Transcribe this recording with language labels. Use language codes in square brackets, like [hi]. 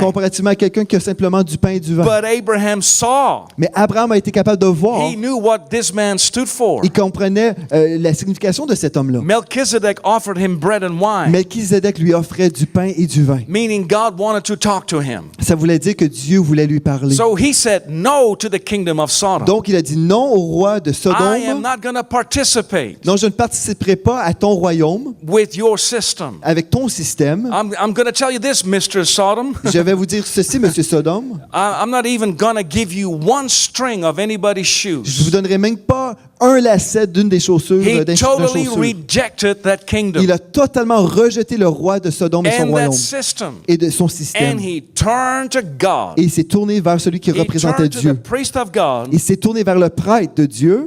[fr] comparativement à quelqu'un qui a simplement du pain et du vin. [en] But Abraham saw. [fr] Mais Abraham a été capable de voir, [en] He knew what this man stood for. [fr] il comprenait la signification de cet homme-là. [en] Melchizedek offered him bread and wine, [fr] Melchizedek lui offrait du pain et du vin. [en] meaning God wanted to talk to him. [fr] Ça voulait dire que Dieu voulait lui parler. [en] So he said no to the kingdom of Sodom. [fr] Donc, il a dit non au roi de [en] I am [fr] Sodome. [en] not going to participate [fr] Non, je ne participerai pas à ton royaume [en] with your system. [fr] avec ton système. [en] I'm going to tell you this, Mr. Sodom. [fr] Je vais vous dire ceci, Monsieur Sodome. [en] I'm not even going to give you one string of anybody's [fr] Je vous [en] shoes. [fr] donnerai même pas un lacet d'une des chaussures. [en] He [fr] d'un [en] totally [fr] chaussure. [en] rejected that kingdom [fr] Il a totalement rejeté le roi de Sodome et son [en] and that [fr] royaume [en] system. [fr] et de son [en] And [fr] système. [en] he turned to God. [fr] Et il s'est tourné vers celui qui [en] He [fr] représentait [en] turned to the [fr] Dieu. [en] priest of God [fr] Il s'est tourné vers le prêtre de Dieu